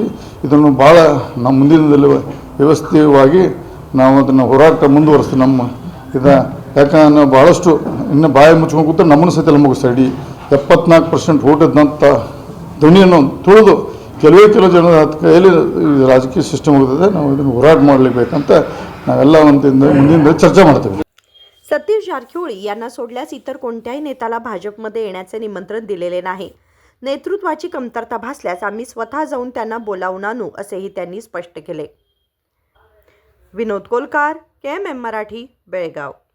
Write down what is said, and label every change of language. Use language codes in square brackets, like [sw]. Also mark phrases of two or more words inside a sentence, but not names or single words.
[kn] ಇದನ್ನು ಭಾಳ ನಮ್ಮ ಮುಂದಿನ ವ್ಯವಸ್ಥಿತವಾಗಿ ನಾವು ಅದನ್ನು ಹೋರಾಟ ಮುಂದುವರಿಸ್ತೀವಿ ನಮ್ಮ ಯಾಕಂದ್ರೆ ನಾವು ಭಾಳಷ್ಟು ಇನ್ನು ಬಾಯಿ ಮುಚ್ಕೊಂಡು ಕೂತ್ರೆ ನಮ್ಮನ್ನು ಸಹಿತ ಮುಗಿಸ್ತಾ ಇಡೀ 74% ಓಟ್ ಇದ್ದಂಥ ಧ್ವನಿಯನ್ನು ತುಳಿದು ಕೆಲವು ಜನರ ಕೈಯಲ್ಲಿ ರಾಜಕೀಯ ಸಿಸ್ಟಮ್ ಹೋಗ್ತದೆ। ನಾವು ಇದನ್ನು ಹೋರಾಟ ಮಾಡಲೇಬೇಕಂತ ನಾವೆಲ್ಲ ಮುಂದಿನ चर्चा ಮಾಡ್ತೀವಿ। [mr] सतीश जारकिहोळी यांना सोडल्यास इतर कोणत्याही नेत्याला भाजपमध्ये येण्याचे निमंत्रण दिलेले नाही। नेतृत्वाची कमतरता भासल्यास आम्ही स्वतः जाऊन त्यांना बोलावून आणू असेही त्यांनी स्पष्ट केले। विनोद कोलकार, KMM मराठी, बेळगाव।